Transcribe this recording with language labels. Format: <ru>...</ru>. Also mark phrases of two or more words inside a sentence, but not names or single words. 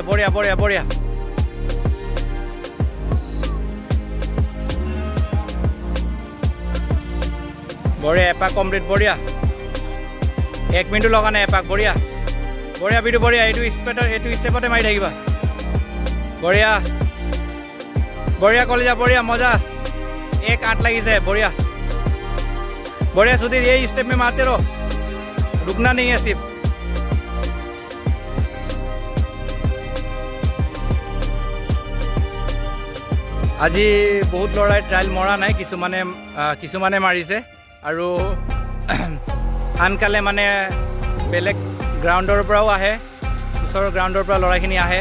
<as>বঢ়িয়া এপাক কমপ্লিট। বঢ়িয়া 1 মিনিটো লগা নাই এপাক। বঢ়িয়া বিদু, বঢ়িয়া। এইটো ষ্টেপতে মাৰি থাকিবা। বঢ়িয়া কলিজা, বঢ়িয়া মজা। 1-8 লাগিছে।</as> <hi>বঢ়িয়া सुधीर, यही स्टेप में मारते रहो, रुकना नहीं है सिर्फ।</hi> <as>আজি বহুত ল'ৰাই ট্ৰায়েল মৰা নাই, কিছুমানে মাৰিছে আৰু আনকালে মানে বেলেগ গ্ৰাউণ্ডৰ পৰাও আহে, ওচৰৰ গ্ৰাউণ্ডৰ পৰা ল'ৰাখিনি আহে।</as>